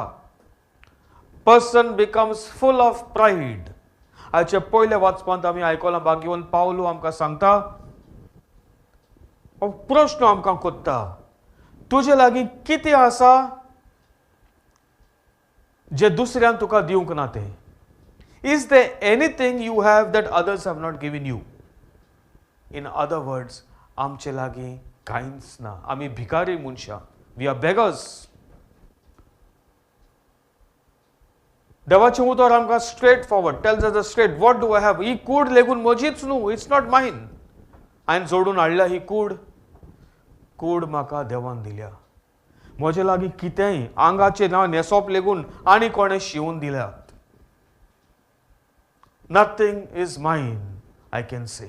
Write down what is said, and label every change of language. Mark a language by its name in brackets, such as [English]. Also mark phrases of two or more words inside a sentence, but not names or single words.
[English] person becomes full of pride. [Konkani] हाचे पयले वाचपांत आमी आयकलां, भाग्यवन पावलो आमकां सांगता, हो प्रश्न आमकां कोत्ता, तुजे लागीं कितें आसा जे दुसऱ्यान तुका दिवंक ना तें? [English] Is there anything you have that others have not given you? in other words, [Konkani] आमचे लागीं कांयच ना. आमी भिकारी मनशां, [English] we are beggars. [Konkani] देवाचें उतर आमकां [English] straightforward tells us straight, what do I have? [Konkani] ही कूड लेगून म्हजीच न्हू, [English] it's not mine. [Konkani] हांवें जोडून हाडल्या ही कूड म्हाका देवान दिल्या. म्हजे लागीं कितेंय आंगाचें ना न्हेसप लेगून आनी कोणें शिवून दिल्यात. [English] Nothing is mine, I can say.